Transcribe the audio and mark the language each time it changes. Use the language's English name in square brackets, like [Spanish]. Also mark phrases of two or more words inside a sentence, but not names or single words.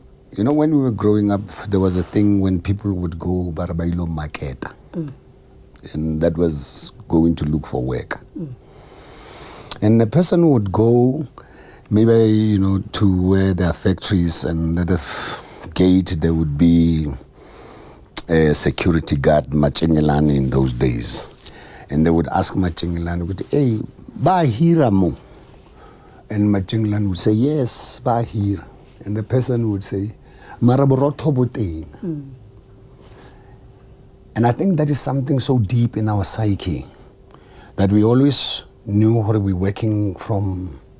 [English] When we were growing up, there was a thing when people would go Relebogile Mabotja, and that was going to look for work. And the person would go, maybe to where there are factories, and at the gate there would be a security guard, Machingelani in those days, and they would ask Machingelani, "Hey, [Tswana] ba hira mo?" [English] And Machingelani would say, "Yes, [Tswana] ba hira." [English] And the person would say, [Tswana] "Maraboroto boteng." [English] And I think that is something so deep in our psyche, that we always knew where we're working from.